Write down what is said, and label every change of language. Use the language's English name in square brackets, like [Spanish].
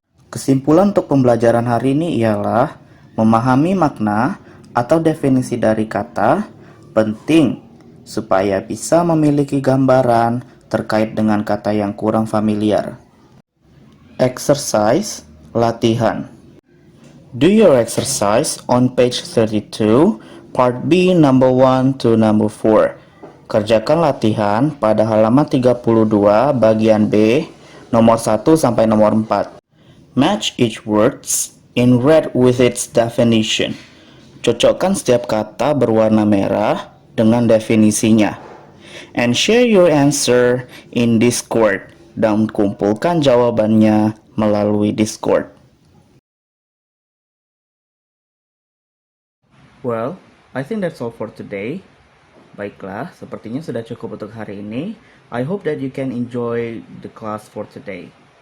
[Indonesian] Kesimpulan untuk pembelajaran hari ini ialah memahami makna atau definisi dari kata penting supaya bisa memiliki gambaran terkait dengan kata yang kurang familiar. [English] Exercise, latihan. Do your exercise on page 32, part B number 1 to number 4. [Indonesian] Kerjakan latihan pada halaman 32 bagian B nomor 1 sampai nomor 4. [English] Match each words in red with its definition. [Indonesian] Cocokkan setiap kata berwarna merah dengan definisinya. [English] And share your answer in Discord. [Indonesian] Dan kumpulkan jawabannya melalui Discord. [English] Well, I think that's all for today. [Indonesian] Baiklah, sepertinya sudah cukup untuk hari ini. [English] I hope that you can enjoy the class for today.